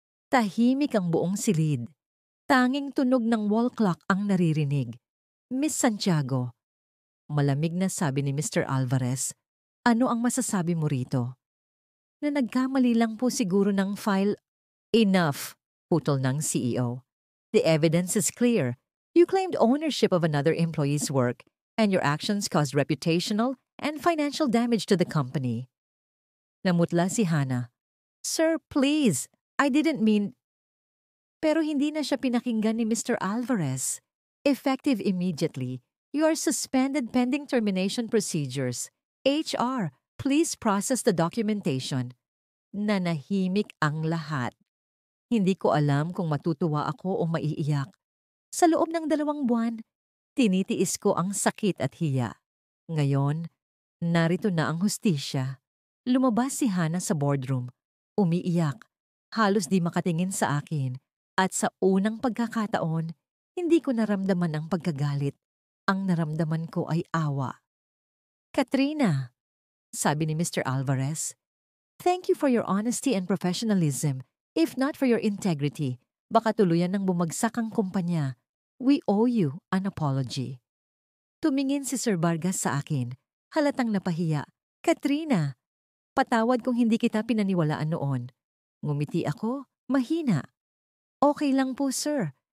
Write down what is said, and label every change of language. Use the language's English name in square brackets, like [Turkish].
[Filipino] Tahimik ang buong silid. Tanging tunog ng wall clock ang naririnig. Miss Santiago, malamig na sabi ni Mr. Alvarez, ano ang masasabi mo rito? Na nagkamali lang po siguro ng file. [English] Enough, [Filipino] putol ng CEO. [English] The evidence is clear. You claimed ownership of another employee's work, and your actions caused reputational and financial damage to the company. [Filipino] Namutla si Hana. [English] Sir, please, I didn't mean... [Filipino] Pero hindi na siya pinakinggan ni Mr. Alvarez. [English] Effective immediately, you are suspended pending termination procedures. HR, please process the documentation. [Filipino] Nanahimik ang lahat. Hindi ko alam kung matutuwa ako o maiiyak. Sa loob ng 2 buwan, tinitiis ko ang sakit at hiya. Ngayon, narito na ang hustisya. Lumabas si Hana sa boardroom. Umiiyak. Halos di makatingin sa akin. At sa unang pagkakataon, hindi ko naramdaman ang pagkagalit. Ang naramdaman ko ay awa. Katrina, sabi ni Mr. [English] Alvarez, thank you for your honesty and professionalism. If not for your integrity, [Filipino] baka tuluyan ng bumagsak ang kumpanya. [English] We owe you an apology. [Filipino] Tumingin si Sir Vargas sa akin, halatang napahiya. Katrina, patawad kung hindi kita pinaniwalaan noon. Ngumiti ako, mahina. Okay lang po, sir.